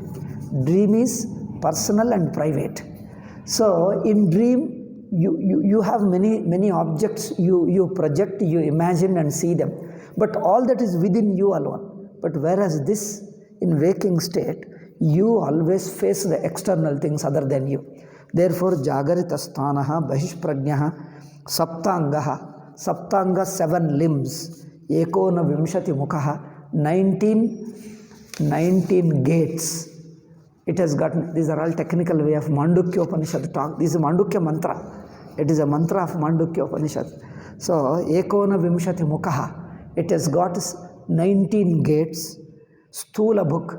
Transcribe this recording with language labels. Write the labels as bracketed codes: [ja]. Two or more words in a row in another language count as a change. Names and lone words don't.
[en] Dream is personal and private. So in dream, you have many objects, you project, you imagine and see them. But all that is within you alone. But whereas this, in waking state, you always face the external things other than you. Therefore, [sa] Jagarita sthanaha bahishprajnaha saptanga [en] 7 limbs, [sa] ekona vimshati mukhaha, [en] 19 gates. It has gotten, these are all technical way of Mandukya Upanishad talk. This is Mandukya mantra. It is a mantra of Mandukya Upanishad. [sa] So, ekona vimshati mukhaha. [en] It has got 19 gates. Stula book.